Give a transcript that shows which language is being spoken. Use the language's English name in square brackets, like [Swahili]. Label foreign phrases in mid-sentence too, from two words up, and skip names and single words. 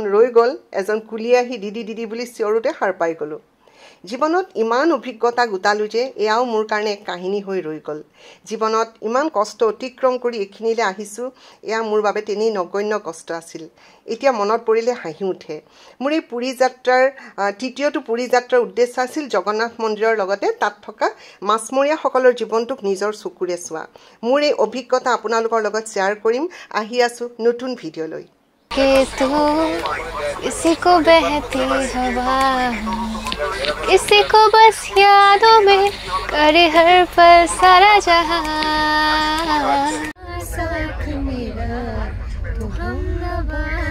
[Assamese] ৰৈ গল এজন কুলি আহি দিদি বুলি চিঞৰোতে হার পাই গলো জীৱনত ইমান অভিজ্ঞতা গোটালো যে এয়াও মোৰ কাৰণে এক কাহিনী হৈ ৰৈ গল জীৱনত ইমান কষ্ট অতিক্ৰম কৰি এখিনিলে আহিছো এয়া মোৰ বাবে তেনেই নগণ্য কষ্ট আছিল এতিয়া মনত পৰিলে হাঁহি উঠে মোৰ এই পুৰী যাত্ৰাৰ তৃতীয়টো পুৰী যাত্ৰাৰ উদ্দেশ্য আছিল জগন্নাথ মন্দিৰৰ লগতে তাত থকা মাছমৰীয়া সকলৰ জীৱনটোক নিজৰ চকুৰে চোৱা মোৰ এই অভিজ্ঞতা আপোনালোকৰ লগত শেয়াৰ কৰিম আহি আছো নতুন ভিডিঅ' লৈ [Hindi] कि तू इसी को बहती हवा इसी को बस यादों में करे हर पल सारा जहां साथ मेरा तू हमनवा